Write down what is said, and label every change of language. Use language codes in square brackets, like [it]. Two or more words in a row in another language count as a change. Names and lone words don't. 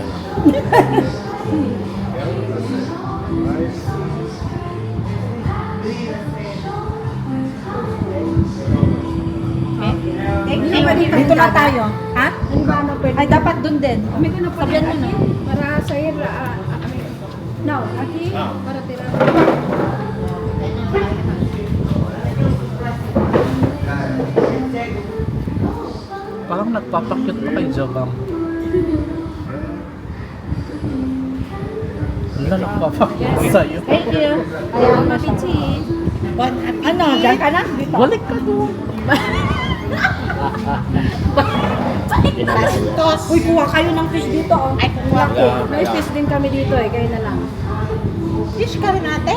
[tl] Dito na tayo. Ha? Ay, dapat doon din. Sabihan mo na. Para sa now, [es] aquí, para tirar. [tl] Parang nagpapakyut pa kay Jobang. na lang papakita sa'yo. [en] Thank you. [tl] Ayaw mapichi. Ano, dyan ka na? Dito. Balik ka doon. Uy, kuha kayo ng fish dito, oh. Ay, kuha ko. May fish din kami dito, eh. Kayo na lang. Fish ka rin ate?